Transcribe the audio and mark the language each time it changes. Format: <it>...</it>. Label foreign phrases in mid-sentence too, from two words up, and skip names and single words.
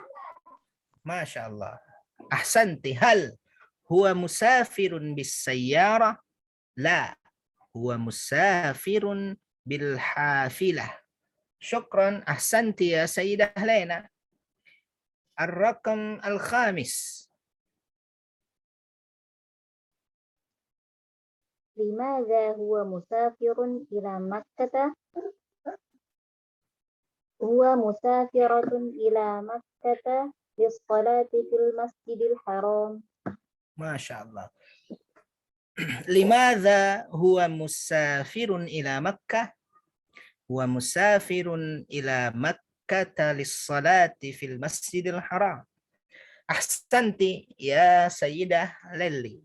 <ar>ما شاء الله. أحسنتِ. هل هو مسافر بالسيارة? La. هو مسافر بالحافلة. Syukran. أحسنتِ يا سيدة لينا. الرقم الخامس. لماذا هو مسافر إلى مكة؟ هو مسافرة إلى مكة للصلاة في المسجد الحرام. ما شاء الله. لماذا هو مسافر إلى مكة? هو مسافر إلى مكة للصلاة في المسجد الحرام. أحسنتِ يا سيدة ليلي.</ar>